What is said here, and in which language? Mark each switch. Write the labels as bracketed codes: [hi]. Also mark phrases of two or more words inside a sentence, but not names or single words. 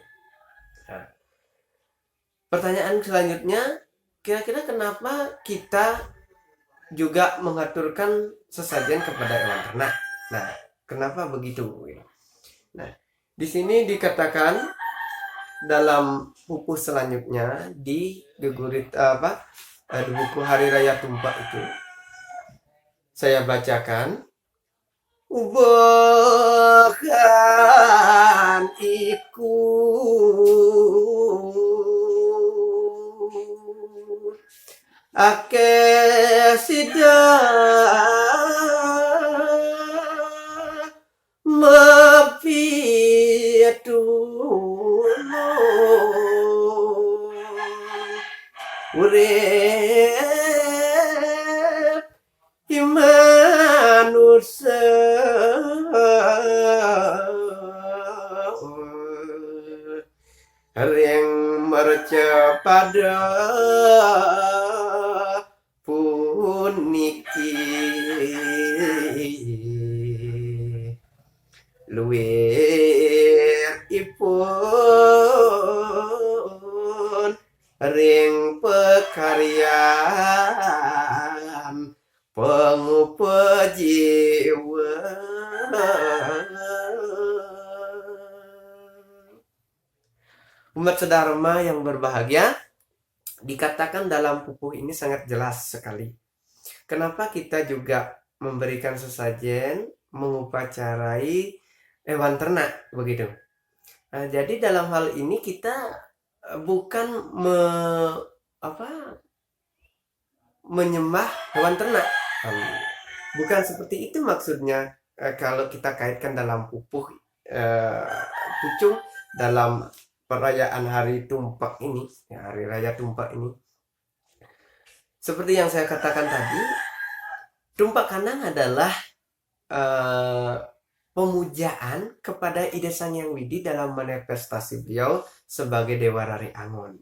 [id] Nah, pertanyaan selanjutnya, kira-kira kenapa kita juga mengaturkan sesajen kepada hewan ternak? Nah, kenapa begitu? Nah, di sini dikatakan dalam pupuh selanjutnya di gegurit di buku Hari Raya Tumpak itu saya bacakan. [ban] Ubahan iku ake sida mapitulung urip manusia yang merca pada puniki luwih ipun ring pekaryan pengupa jiwa. [id] Umat sedharma yang berbahagia, dikatakan dalam pupuh ini sangat jelas sekali. Kenapa kita juga memberikan sesajen, mengupacarai hewan ternak, begitu. Nah, jadi dalam hal ini kita bukan menyembah hewan ternak. Bukan seperti itu maksudnya kalau kita kaitkan dalam pupuh pucung dalam perayaan Hari Tumpak ini, ya, Hari Raya Tumpak ini. Seperti yang saya katakan tadi, Tumpak Kanang adalah pemujaan kepada Ida Sang Hyang Widi dalam manifestasi beliau sebagai Dewa Rari Angon.